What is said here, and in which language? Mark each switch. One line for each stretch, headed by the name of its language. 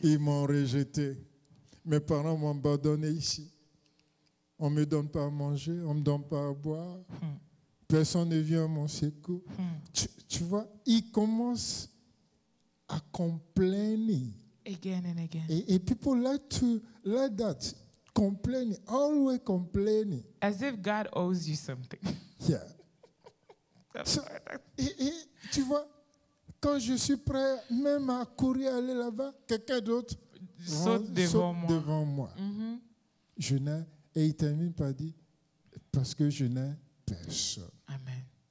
French: Ils m'ont rejeté. Mes parents m'ont abandonné ici. On ne me donne pas à manger, on ne me donne pas à boire. Personne ne vient à mon secours. Tu vois, il commence à complainer.
English: Again and again.
French: Et
English: people like that. Complaining, always complaining. As if God owes you something. Yeah. So,
French: et tu vois, quand je suis prêt même à courir aller là-bas, quelqu'un d'autre Saute devant moi. Je n'ai, et il termine par dire, parce que je n'ai personne. Amen.